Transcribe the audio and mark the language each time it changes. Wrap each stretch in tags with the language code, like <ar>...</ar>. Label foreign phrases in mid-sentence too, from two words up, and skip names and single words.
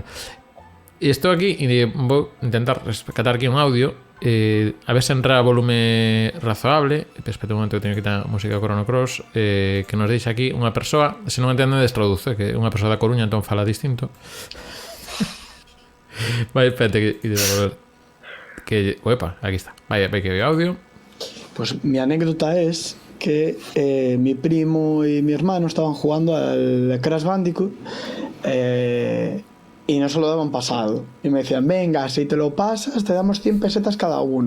<gl>E estou aquí e vou intentar rescatar aquí un audio, a ver se entra a volume razoable. Espera un momento que teño que quitar a música Chrono Cross, que nos deixa aquí unha persoa, se non entendedes traduce, que é unha persoa da Coruña, entón fala distinto. Vai, espérate que uepa, aquí está. Vaya, ve que ve audio.</gl> <es>Pues mi anécdota es que mi primo y mi hermano estaban jugando al Crash Bandicoot y no se lo daban pasado. Y me decían, venga, si te lo pasas, te damos 100 pesetas cada uno.</es>